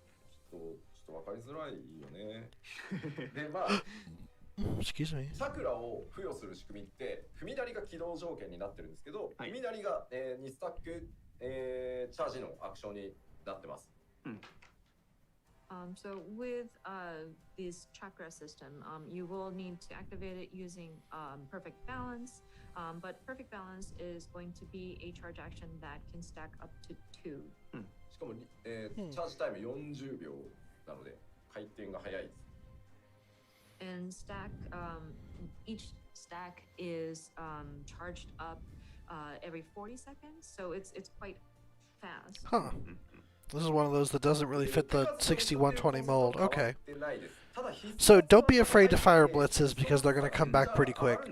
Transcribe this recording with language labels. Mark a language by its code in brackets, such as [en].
[ja] ちょっと分かりづらいよね。で、まあ。 [en] Excuse me. [ja] チャクラを付与する仕組みって踏みなりが起動条件になってるんですけど、踏みなりが、2スタック、チャージのアクションになってます。 [en] So with this chakra system, you will need to activate it using perfect balance, but perfect balance is going to be a charge action that can stack up to 2. [ja] しかも、チャージタイム40秒なので回転が早いです。 [en] And stack, each stack is charged up every 40 seconds, so it's quite fast. Huh. This is one of those that doesn't really fit the 6120 mold. Okay. So don't be afraid to fire blitzes because they're going to come back pretty quick.